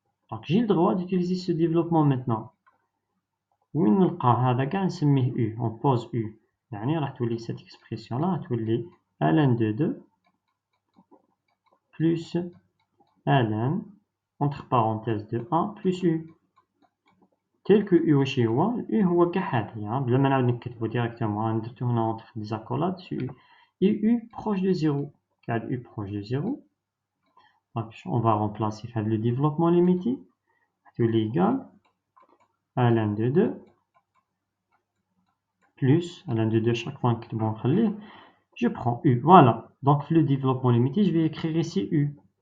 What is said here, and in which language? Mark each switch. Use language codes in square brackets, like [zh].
[fr] Donc j'ai le droit d'utiliser ce développement maintenant. [ar] وين نلقى هذا كاع نسميه U. [fr] On pose U. [ar] يعني راح تولي [fr] cette expression là تولي ln de 2 plus ln entre parenthèses de 1 plus U. [ar] tel que U واش هو U هو كاع هذه بلا ما نعاود نكتبو ديريكتومون درتو هنا [fr] entre des accolades sur U. Et U proche de 0. car U proche de 0. Donc on va remplacer le développement limité. تولي égal ln de 2 plus ln de 2 chaque fois [ar] نكتبو نخليه. [fr] Je prends U, voilà. Donc le développement limité, je vais écrire ici U.